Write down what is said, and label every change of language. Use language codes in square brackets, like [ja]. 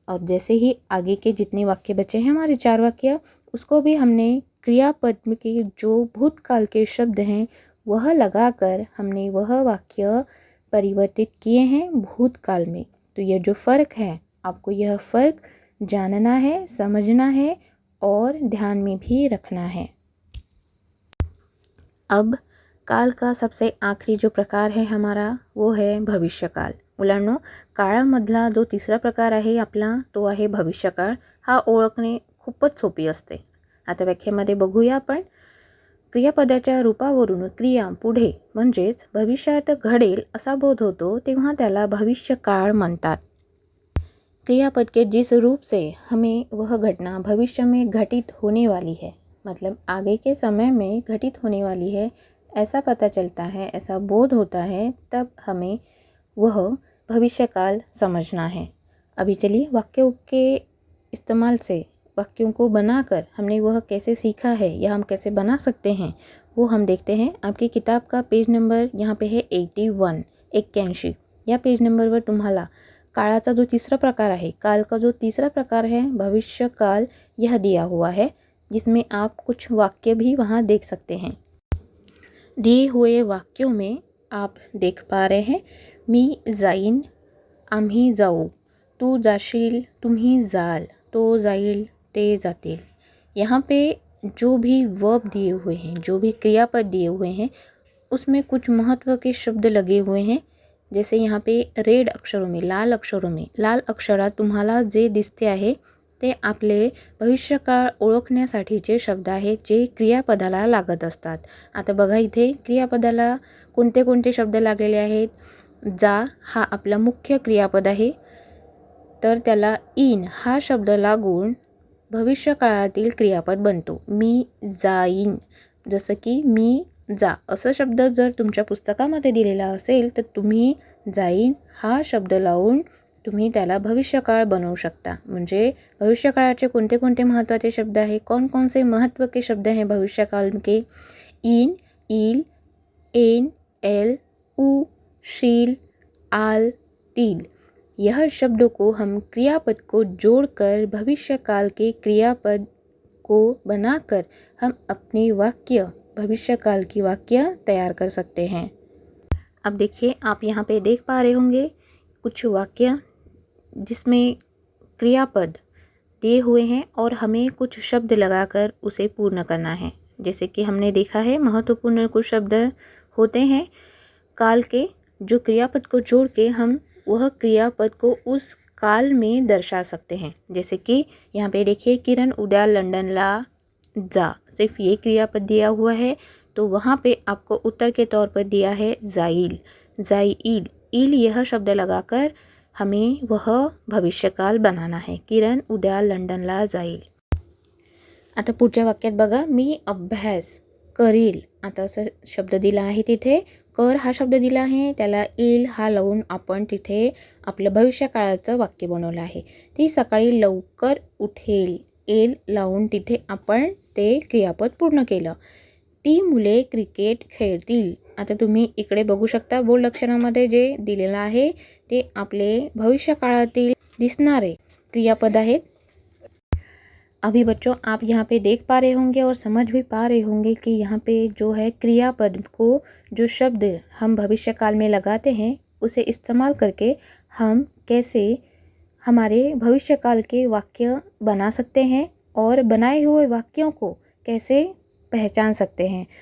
[hi] और जैसे ही आगे के जितने वाक्य बचे हैं हमारे 4 वाक्य, उसको भी हमने क्रियापद के जो भूतकाल के शब्द हैं वह लगाकर हमने वह वाक्य परिवर्तित किए हैं भूतकाल में. तो यह जो फ़र्क है, आपको यह फ़र्क जानना है, समझना है और ध्यान में भी रखना है. अब काल का सबसे आखिरी जो प्रकार है हमारा, वो है भविष्यकाल. [mr] मुलांनो, काळामधला जो तिसरा प्रकार आहे आपला, तो आहे भविष्यकाळ. हा ओळखणे खूपच सोपी असते. आता व्याख्येमध्ये बघूया आपण. क्रियापदाच्या रूपावरून क्रिया पुढे म्हणजेच भविष्यात घडेल असा बोध होतो तेव्हा त्याला भविष्यकाळ म्हणतात. [hi] क्रियापद के जिस रूप से हमें वह घटना भविष्य में घटित होने वाली है, मतलब आगे के समय में घटित होने वाली है, ऐसा पता चलता है, ऐसा बोध होता है, तब हमें वह भविष्यकाल समझना है. अभी चलिए वाक्यों के इस्तेमाल से, वाक्यों को बनाकर हमने वह कैसे सीखा है या हम कैसे बना सकते हैं, वो हम देखते हैं. आपकी किताब का पेज नंबर यहाँ पे है 81, 81. [mr] या पेज नंबरवर तुम्हाला काळाचा जो [hi] तीसरा प्रकार है, काल का जो तीसरा प्रकार है भविष्यकाल, यह दिया हुआ है, जिसमें आप कुछ वाक्य भी वहाँ देख सकते हैं. दिए हुए वाक्यों में आप देख पा रहे हैं, [mr] मी जाईन, आम्ही जाऊ, तू जाशील, तुम्ही जाल, तो जाईल, ते जातील. [hi] यहाँ पे जो भी वर्ब दिए हुए हैं, जो भी क्रियापद दिए हुए हैं, उसमें कुछ महत्व के शब्द लगे हुए हैं. जैसे यहाँ पे रेड अक्षरों में, [mr] लाल अक्षरात तुम्हाला जे दिसते आहे ते आपले भविष्यकाळ ओळखण्यासाठीचे शब्द आहेत जे क्रियापदाला लागत असतात. आता बघा इथे क्रियापदाला कोणते कोणते शब्द लागलेले आहेत. जा हा आपला मुख्य क्रियापद आहे, तर त्याला इन हा शब्द लागून भविष्यकाळातील क्रियापद बनतो. मी जाईन, जसं की मी जा असं शब्द जर तुमच्या पुस्तकामध्ये दिलेला असेल तर तुम्ही जाईन हा शब्द लावून तुम्ही त्याला भविष्यकाळ बनवू शकता. म्हणजे भविष्यकाळाचे कोणते कोणते महत्त्वाचे शब्द आहे, [hi] कौन कौन से महत्व के शब्द हैं भविष्यकाल के, इन, ईल, एन, एल, उ, शील, आल, तील. यह शब्दों को हम क्रियापद को जोड़कर भविष्यकाल के क्रियापद को बनाकर हम अपने वाक्य, भविष्यकाल की वाक्य तैयार कर सकते हैं. अब देखिए, आप यहाँ पे देख पा रहे होंगे कुछ वाक्य जिसमें क्रियापद दिए हुए हैं और हमें कुछ शब्द लगाकर उसे पूर्ण करना है. जैसे कि हमने देखा है, महत्वपूर्ण कुछ शब्द होते हैं काल के, जो क्रियापद को जोड़ के हम वह क्रियापद को उस काल में दर्शा सकते हैं. जैसे कि यहाँ पे देखिए, [mr] किरण उद्या लंदनला जा, [hi] सिर्फ ये क्रियापद दिया हुआ है, तो वहाँ पे आपको उत्तर के तौर पर दिया है जाईल, जाईल। ईल यह शब्द लगाकर हमें वह भविष्यकाल बनाना आहे. [mr] किरण उद्या लंडनला जाईल. आता पुढच्या वाक्यात बघा, मी अभ्यास करील. आता असं शब्द दिला आहे तिथे. कर हा शब्द दिला आहे, त्याला येईल हा लावून आपण तिथे आपलं भविष्यकाळाचं वाक्य बनवलं आहे. ती सकाळी लवकर उठेल, येईल लावून तिथे आपण ते क्रियापद पूर्ण केलं. ती मुले क्रिकेट खेळतील. आता तुम्ही इकडे बघू शकता बोल्ड अक्षरामध्ये जे दिलेलं आहे ते आपले भविष्यकाळातील दिसणारे क्रियापद आहेत. [hi] अभी बच्चों आप यहाँ पे देख पा रहे होंगे और समझ भी पा रहे होंगे कि यहाँ पे जो है क्रियापद को जो शब्द हम भविष्यकाल में लगाते हैं उसे इस्तेमाल करके हम कैसे हमारे भविष्यकाल के वाक्य बना सकते हैं और बनाए हुए वाक्यों को कैसे पहचान सकते हैं.